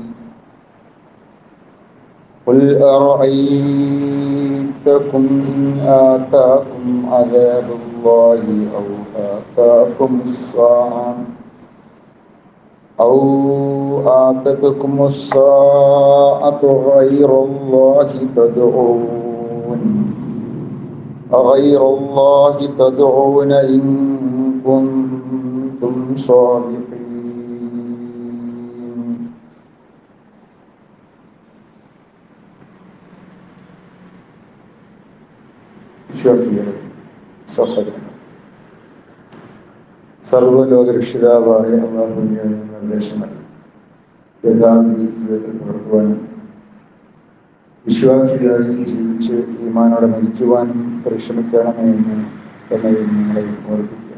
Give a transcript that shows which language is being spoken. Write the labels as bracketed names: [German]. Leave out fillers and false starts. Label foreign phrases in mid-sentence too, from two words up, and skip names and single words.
[Arabic] قل أرأيتكم إن آتاكم عذاب الله آتتكم الساعة أغير الله تدعون إن كنتم صادقين. [Malayalam] വിശ്വാസികളെ, സഹോദരൻ, സർവ്വലോക രക്ഷിതാവായ അല്ലാഹുവിന്റെ നിർദ്ദേശങ്ങൾ യഥാർത്ഥ ജീവിതത്തിൽ പകർത്തുവാനും വിശ്വാസികളായി ജീവിച്ച് ഈമാനോടെ മരിക്കുവാനും പരിശ്രമിക്കണമെന്ന് നിങ്ങളെ ഓർപ്പിക്കുക.